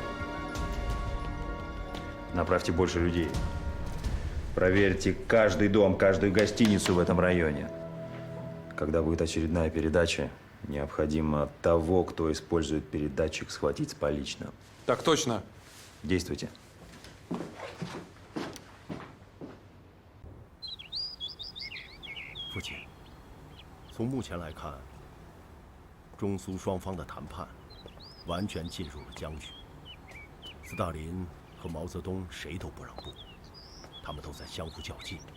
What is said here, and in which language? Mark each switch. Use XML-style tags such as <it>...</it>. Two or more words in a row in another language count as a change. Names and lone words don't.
<ru>Направьте больше людей. Проверьте каждый дом, каждую гостиницу в этом районе. Когда будет очередная передача, необходимо того, кто использует передатчик, схватить с поличным. Так точно. Действуйте.</ru> <zh>父亲，从目前来看，中苏双方的谈判完全进入了僵局。斯大林和毛泽东谁都不让步，他们都在相互较劲。</zh>